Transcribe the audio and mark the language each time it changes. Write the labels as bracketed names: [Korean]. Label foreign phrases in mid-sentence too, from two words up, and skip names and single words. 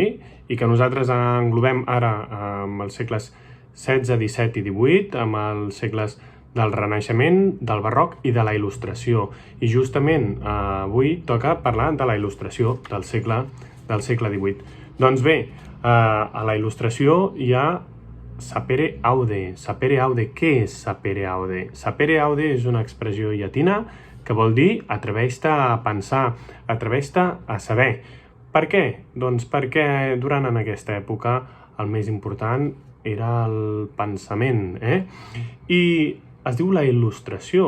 [Catalan] I que nosaltres englobem ara amb els segles XVI, XVII i XVIII, amb els segles del Renaixement, del Barroc i de la Il·lustració. I justament avui toca parlar de la Il·lustració del segle XVIII. Doncs bé, a la Il·lustració hi ha [Latin] sapere aude. Sapere aude, [Catalan] què és [Latin] sapere aude? Sapere aude [Catalan] és una expressió llatina que vol dir atreveix-te a pensar, atreveix-te a saber. Per què? Doncs perquè durant en aquesta època el més important era el pensament, I es diu la il·lustració.